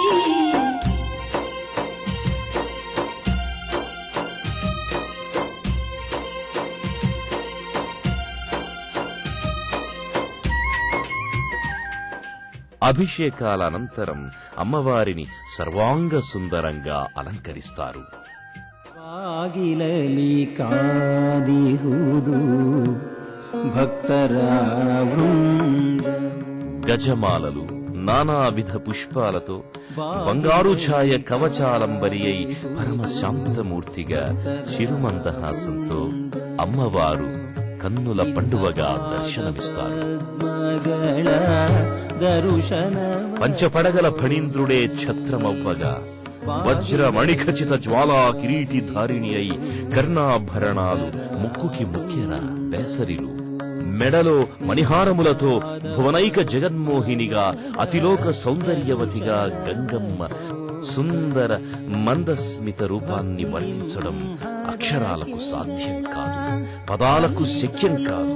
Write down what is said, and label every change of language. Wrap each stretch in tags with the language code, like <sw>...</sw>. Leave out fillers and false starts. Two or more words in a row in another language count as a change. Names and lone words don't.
<te>అభిషేకాల అనంతరం అమ్మవారిని సర్వాంగ సుందరంగా అలంకరిస్తారు.</te> <kn>ಆಗಿಲಲಿ ಕಾದಿಹುದು ಭಕ್ತರ ವೃಂದ.</kn> <te>గజమాలలు, నానావిధ పుష్పాలతో బంగారు ఛాయ కవచాలంబరి అయి పరమశాంతమూర్తిగా చిరుమందహాసంతో అమ్మవారు కన్నుల పండువగా దర్శనమిస్తారు. పంచపడగల ఫణీంద్రుడే ఛత్రమవ్వగా వజ్ర మణిఖచిత జ్వాలా కిరీటి ధారిణి అయి కర్ణాభరణాలు ముక్కుకి ముఖ్యర బేసరిలు, మెడలో మణిహారములతో భువనైక జగన్మోహినిగా అతిలోక సౌందర్యవతిగా గంగమ్మ సుందర మందస్మిత రూపాన్ని వర్ణించడం అక్షరాలకు సాధ్యం కాదు, పదాలకు శక్యం కాదు.</te>